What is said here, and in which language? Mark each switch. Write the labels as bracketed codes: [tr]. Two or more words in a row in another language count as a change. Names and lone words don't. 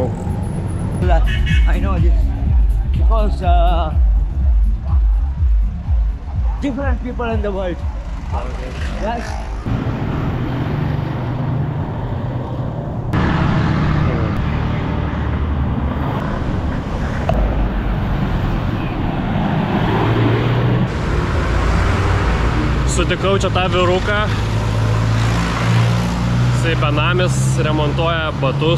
[en] I know this because different people in the world. Okay. Yes. [lt] Sutikau čia tą vyruką. Jisai benamis remontuoja batus.